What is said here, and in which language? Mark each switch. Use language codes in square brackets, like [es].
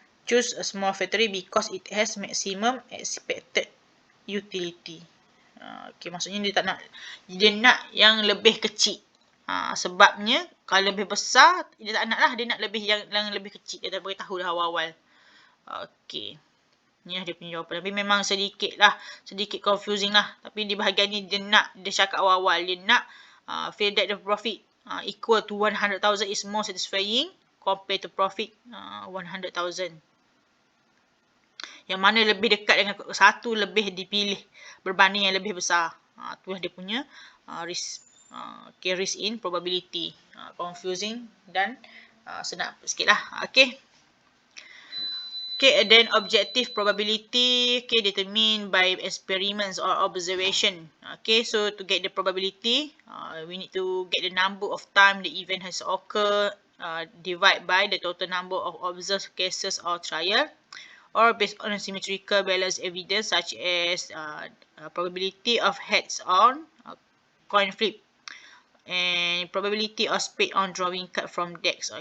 [en] Choose a small factory because it has maximum expected utility. [ms] Okay, maksudnya dia nak yang lebih kecil. Sebabnya kalau lebih besar dia tak nak lah, dia nak lebih yang lebih kecil. Dia dah beritahu dah awal-awal. Okey. Ni lah dia punya jawapan. Tapi memang sedikit confusing lah. Tapi di bahagian ni dia cakap awal-awal dia nak [en] feel that the profit equal to 100,000 is more satisfying compared to profit 100,000. [ms] Yang mana lebih dekat dengan satu lebih dipilih berbanding yang lebih besar. Itulah dia punya risk. [en] Okay, risk in probability. Confusing [ms] dan senang sikit lah. [en] Okay. Okay, and then objective probability. Okay, determined by experiments or observation. Okay, so to get the probability, we need to get the number of time the event has occurred, divide by the total number of observed cases or trial, or based on a symmetrical balance evidence such as probability of heads on coin flip and probability of spade on drawing card from decks.